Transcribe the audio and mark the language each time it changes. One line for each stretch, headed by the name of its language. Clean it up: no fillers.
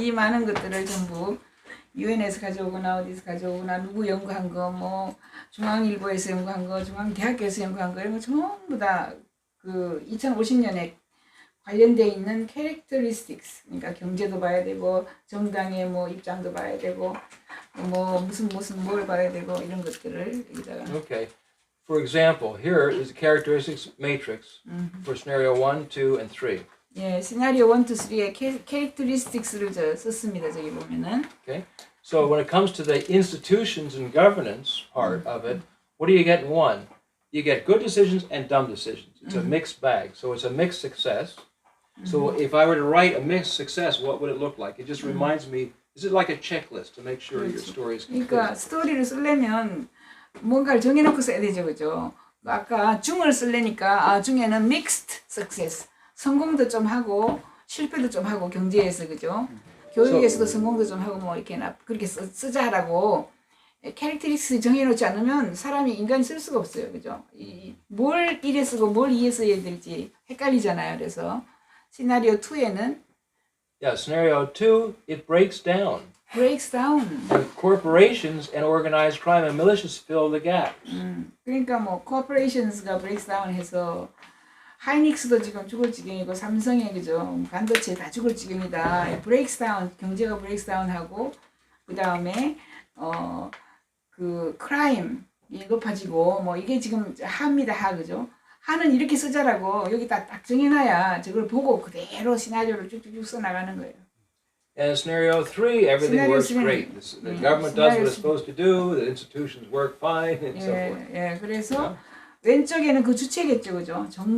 Korean: 이 많은 것들을 전부 유엔에서 가져오거나 어디서 가져오거나 누구 연구한 거, 뭐 중앙일보에서 연구한 거, 중앙대학교에서 연구한 거 이런 거 전부 다 그 2050년에 관련돼 있는 characteristics, 그러니까 경제도 봐야 되고 정당의 뭐 입장도 봐야 되고 뭐 무슨 뭘 봐야 되고 이런 것들을 여기다가.
English: Okay. For example, here is a characteristics matrix for scenario 1, 2, and 3.
Korean: 예, 시나리오 1, 2, 3의 characteristics를 썼습니다. 저기 보면은.
English: Okay. So when it comes to the institutions and governance part of it, what do you get in one? You get good decisions and dumb decisions. It's a mixed bag. So it's a mixed success. So if I were to write a mixed success, what would it look like? It just reminds me, is it like a checklist to make sure your story is complete?
Korean: 그러니까 스토리를 쓰려면 뭔가를 정해놓고 써야 되죠, 그죠? 아까 중을 쓰려니까 중에는
English: mixed success,
Korean: 성공도 좀 하고 실패도 좀 하고 경제에서 그죠? 교육에서도 성공도 좀 하고 뭐 이렇게 그렇게 쓰자라고 캐릭터리스틱 정해놓지 않으면 사람이 인간이 쓸 수가 없어요, 그죠? 뭘 1에 쓰고 뭘 2에 써야 될지 헷갈리잖아요. 그래서 시나리오 2에는
English: Yeah, scenario 2, it breaks down. breaks down. Corporations and organized crime and militias fill the gaps.
Korean: 그러니까 뭐 corporations가
English: breaks down
Korean: 해서 하이닉스도 지금 죽을 지경이고 삼성에 그죠? 반도체 다 죽을 지경이다.
English: breaks down,
Korean: 경제가 breaks down 하고 그 다음에 그 crime 이 높아지고 뭐 이게 지금 하입니다, 하 그죠? 하는 이렇게 쓰자라고 여기 딱 정해놔야 저걸 보고 그대로 시나리오를 쭉쭉쭉 써나가는 거예요.
English: And scenario 3, everything works great. The government does what it's supposed to do, the institutions work fine, and so forth.
Korean: 예, 그래서 왼쪽에는 그 주체겠죠, 그죠?